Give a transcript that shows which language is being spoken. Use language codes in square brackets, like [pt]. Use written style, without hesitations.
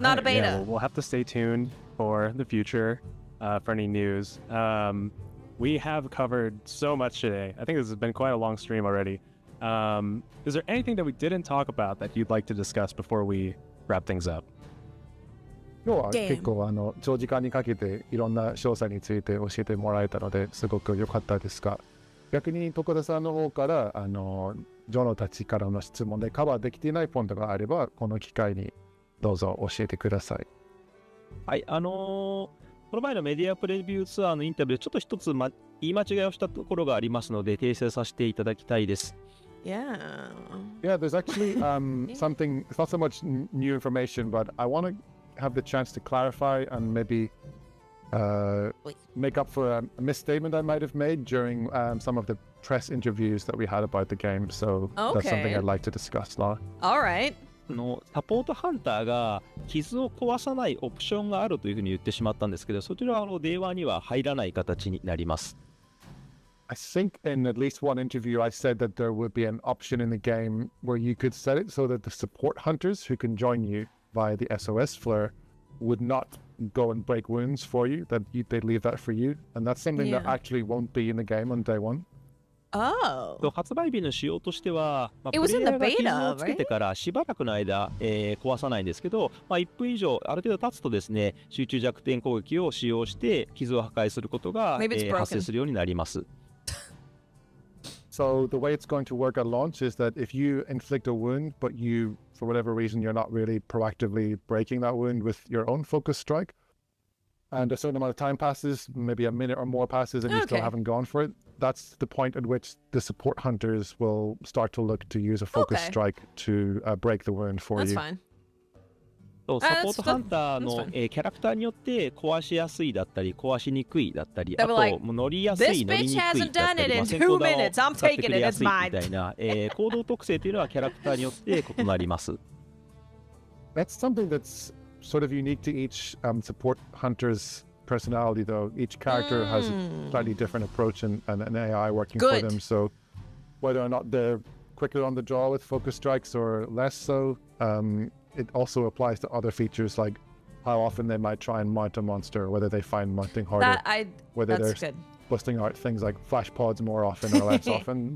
[en] Not a beta. Yeah, we'll have to stay tuned for the future for any news. We have covered so much today. I think this has been quite a long stream already. Is there anything that we didn't talk about that you'd like to discuss before we wrap things up? [ja] 今日は結構長時間にかけていろんな詳細について教えてもらえたのですごく良かったですが、逆に徳田さんの方からジョノたちからの質問でカバーできていないポイントがあればこの機会にどうぞ教えてください。はい、この前のメディアプレビューツアーのインタビューでちょっと一つ、言い間違いをしたところがありますので訂正させていただきたいです。 [en] Yeah. Yeah, there's actually something, it's not so much new information, but I want to have the chance to clarify and maybe make up for a misstatement I might have made during some of the press interviews that we had about the game. So that's something I'd like to discuss now. All right. [ja] サポートハンターが傷を壊さないオプションがあるというふうに言ってしまったんですけど、そちらは電話には入らない形になります。 [en] I think in at least one interview I said that there would be an option in the game where you could set it so that the support hunters who can join you via the SOS flare would not go and break wounds for you, that they'd leave that for you. And that's something that actually won't be in the game on day one. Oh. [ja] 発売日の仕様としては、プレイヤーが傷をつけてからしばらくの間、壊さないんですけど、1分以上ある程度経つとですね、集中弱点攻撃を使用して傷を破壊することが、発生するようになります。 [en] So the way it's going to work at launch is that if you inflict a wound, but you, for whatever reason, you're not really proactively breaking that wound with your own focus strike, and a certain amount of time passes, maybe a minute or more passes, and you still haven't gone for it, that's the point at which the support hunters will start to look to use a focus strike to break the wound for you. That's fine. [ja] サポートハンターの、キャラクターによって壊しやすいだったり壊しにくいだったり、あと乗りやすい乗りにくいだったり、先行弾を使ってくれやすいみたいな、行動特性というのはキャラクターによって異なります。 [en] That's something that's sort of unique to each support hunter's personality, though. Each character has a slightly different approach and an AI working for them. So whether or not they're quicker on the draw with focus strikes or less so, it also applies to other features like how often they might try and mount a monster, whether they find mounting harder, whether they're busting out things like flash pods more often or less often.